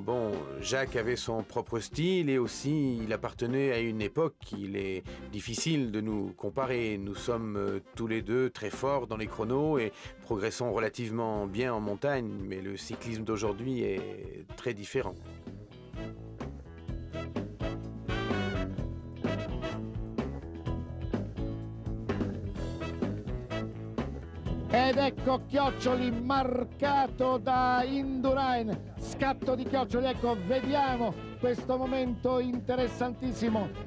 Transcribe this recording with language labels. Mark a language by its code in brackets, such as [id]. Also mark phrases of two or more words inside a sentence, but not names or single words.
[fr] Bon, Jacques avait son propre style et aussi il appartenait à une époque qu'il est difficile de nous comparer. Nous sommes tous les deux très forts dans les chronos et progressons relativement bien en montagne, mais le cyclisme d'aujourd'hui est très différent. [it] Ed ecco Chioccioli marcato da Indurain, scatto di Chioccioli, ecco vediamo questo momento interessantissimo.